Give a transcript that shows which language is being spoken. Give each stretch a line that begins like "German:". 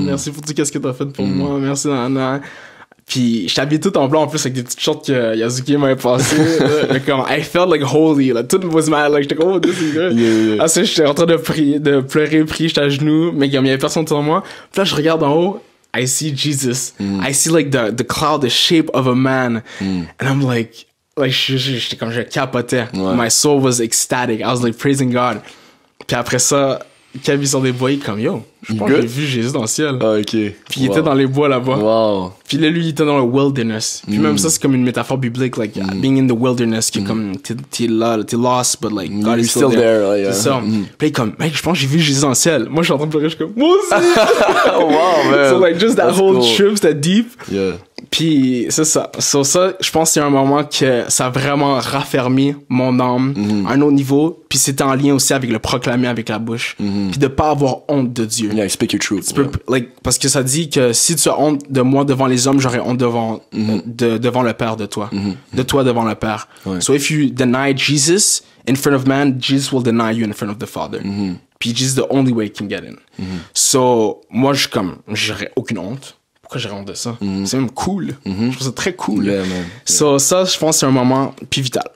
French: Merci pour tout ce que t'as fait pour moi. Merci, nana. Puis j'étais habillé tout en blanc en plus avec des petites shorts que Yazuki m'avait passé.
English: Comme, I felt like holy. Là. Tout was mad. Like, j'étais comme, oh, this is good.
French: Ah, ça, j'étais en train de prier, de pleurer, j'étais à genoux. Mais comme il y avait personne sur moi. Puis là, je regarde en haut.
English: I see Jesus. I see like the cloud, the shape of a man. And I'm like
French: j'étais comme, je capotais.
English: My soul was ecstatic. I was like praising God.
French: Puis après ça, Kev sur des bois, il est comme, yo, je pense que j'ai vu Jésus dans le ciel. Ah, ok. Puis il était dans les bois là-bas. Wow. Puis là, lui, il était dans le wilderness. Puis même ça, c'est comme une métaphore biblique, like,
English: being in the wilderness,
French: qui est comme, t'es là, t'es lost,
English: but like, God is still there. Yeah.
French: C'est ça. Puis là, il est comme, mec, je pense que j'ai vu Jésus dans le ciel. Moi, je suis en train de pleurer, je suis comme, moi aussi!
English: Wow, man. So like, just that That's whole cool.
French: trip, c'était deep. Yeah. Puis c'est ça. Sur ça, je pense qu'il y a un moment que ça a vraiment raffermi mon âme à un autre niveau. Puis c'était en lien aussi avec le proclamer avec la bouche. Puis de pas avoir honte de Dieu.
English: Yeah, speak your truth.
French: Like, parce que ça dit que si tu as honte de moi devant les hommes, j'aurai honte devant le Père de toi. De toi devant le Père. Ouais.
English: So if you deny Jesus in front of man, Jesus will deny you in front of the Father. Puis Jesus is the only way you can get in.
French: So moi, j'aurais aucune honte. Pourquoi j'aurais honte de ça? C'est même cool. Je trouve ça très cool.
English: Yeah, man. Yeah.
French: So ça, je pense que c'est un moment pivotal.